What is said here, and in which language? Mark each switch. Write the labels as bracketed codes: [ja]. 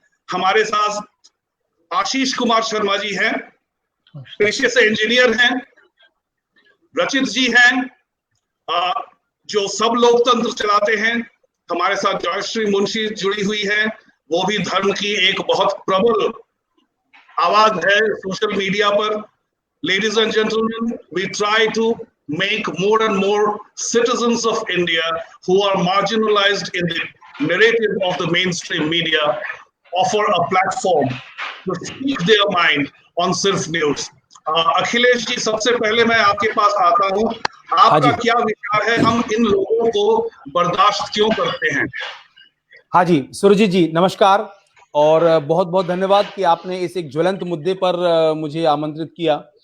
[hi] हमारे साथ आशीष कुमार शर्मा जी हैं, पेशे से इंजीनियर हैं. रचित जी हैं, जो सब लोकतंत्र चलाते हैं. हमारे साथ जयश्री मुंशी जुड़ी हुई है, वो भी धर्म की एक बहुत प्रबल आवाज है सोशल मीडिया पर. [en] Ladies and gentlemen, we try to make more and more citizens of India who are marginalized in the narrative of the mainstream media offer a platform to speak their mind on Sirf News. [hi] Akhilesh ji, सबसे पहले मैं आपके पास आता हूं. आपका क्या विचार है, हम इन लोगों को बर्दाश्त क्यों करते हैं? हाँ जी, सुरजीत जी नमस्कार और बहुत बहुत धन्यवाद कि आपने इस एक ज्वलंत मुद्दे पर मुझे आमंत्रित किया.